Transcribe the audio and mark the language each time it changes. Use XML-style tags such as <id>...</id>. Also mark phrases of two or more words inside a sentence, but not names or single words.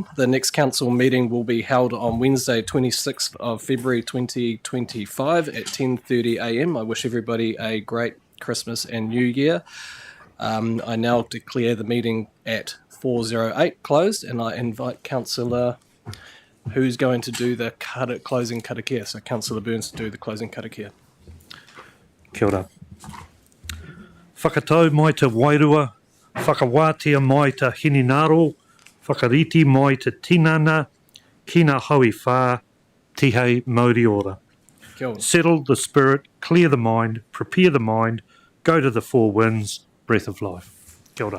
<en>The next council meeting will be held on Wednesday, 26th of February 2025 at 10:30 a.m. I wish everybody a great Christmas and New Year. I now declare the meeting at 4:08 closed, and I invite Councillor, who's going to do the closing karakia. So Councillor Burns to do the closing karakia.</en> <mi>Kia ora. Whakatau mai te wairua, whakawātea mai te hininaro, whakariti mai te tinana, kina haui whā, tihei mauri ora.</mi> <en>Settle the spirit, clear the mind, prepare the mind, go to the four winds, breath of life.</en> <mi>Kia ora.</mi>